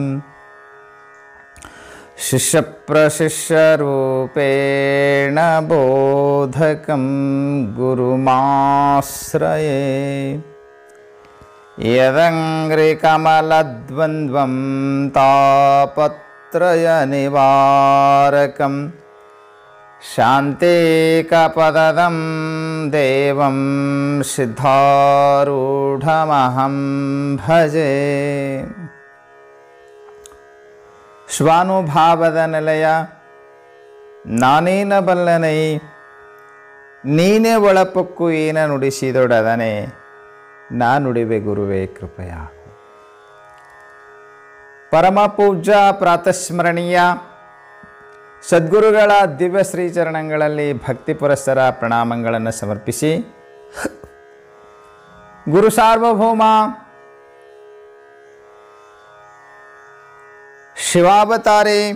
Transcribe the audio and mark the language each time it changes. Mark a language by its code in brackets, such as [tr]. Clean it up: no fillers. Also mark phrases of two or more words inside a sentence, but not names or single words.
[sa] शिष्यप्रशिष्यरूपेण बोधकं गुरुमाश्रये यदङ्घ्रिकमलद्वन्द्वं तापत्रयनिवारकं शान्तिकपदं देवं सिद्धारूढमहं भजे। [kn] ಶ್ವಾನುಭಾವದ ನಿಲಯ ನಾನೇನ ಬಲ್ಲನೈ ನೀನೇ ಒಳಪೊಕ್ಕು ಏನ ನುಡಿಸಿದೊಡದನೆ ನಾ ನುಡಿವೆ ಗುರುವೇ ಕೃಪೆಯ. ಪರಮ ಪೂಜ್ಯ ಪ್ರಾತಸ್ಮರಣೀಯ ಸದ್ಗುರುಗಳ ದಿವ್ಯ ಶ್ರೀಚರಣಗಳಲ್ಲಿ ಭಕ್ತಿ ಪುರಸ್ಸರ ಪ್ರಣಾಮಗಳನ್ನು ಸಮರ್ಪಿಸಿ, ಗುರು ಸಾರ್ವಭೌಮ ಶಿವಾವತಾರೆ